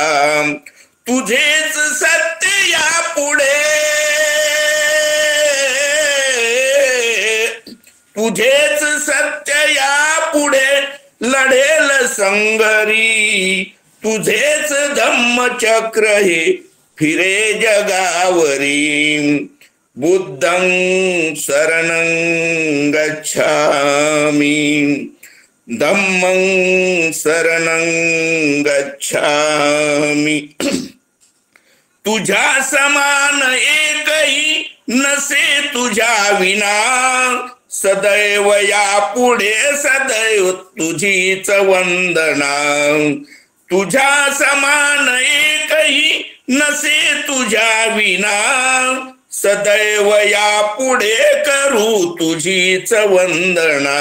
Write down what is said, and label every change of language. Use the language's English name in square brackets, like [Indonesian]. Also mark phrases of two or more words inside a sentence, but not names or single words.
[Marathi] तुझेच सत्य यापुढे, तुझेच सत्य यापुढे लढेल संगरी, तुझेच धम्मचक्र हे फिरे जगावरी. [Pali] बुद्धं शरणं गच्छामि, धम्मं शरणं गच्छामि. [Marathi] तुझ्या समान एकही नसे तुझ्या विना, सदैव यापुढे सदैव तुझीच वंदना. तुझ्या समान एकही नसे तुझ्या विना, सदैव यापुढे करू तुझीच वंदना.